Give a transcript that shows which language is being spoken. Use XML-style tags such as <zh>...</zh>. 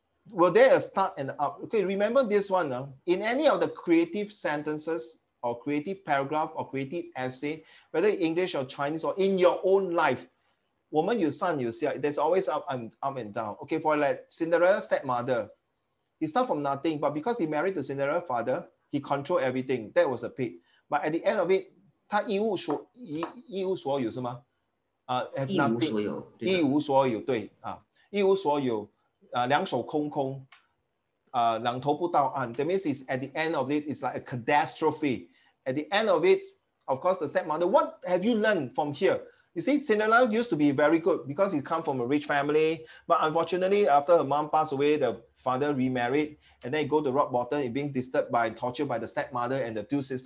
<en>Were there a start and up? Okay, remember this one. In any of the creative sentences or creative paragraph or creative essay, whether English or Chinese or in your own life,</en> <zh>我们有上有下,</zh> <en>there's always up and down. Okay, for like Cinderella's stepmother, he started from nothing, but because he married the Cinderella father, he controlled everything. That was a pit. But at the end of it,</en> <zh>他一无所有是吗？have 一无</zh> <en>nothing，</en> <zh>所有，对的。一无所有，对啊，一无所有，两手空空，两头不到岸。</zh> <en>That means it's at the end of it, it's like a catastrophe. At the end of it, of course, the stepmother, what have you learned from here? You see, Cinderella used to be very good because he come from a rich family, but unfortunately, after her mom passed away, the father remarried, and then he go to rock bottom, being disturbed by, tortured by the stepmother and the two sisters.</en>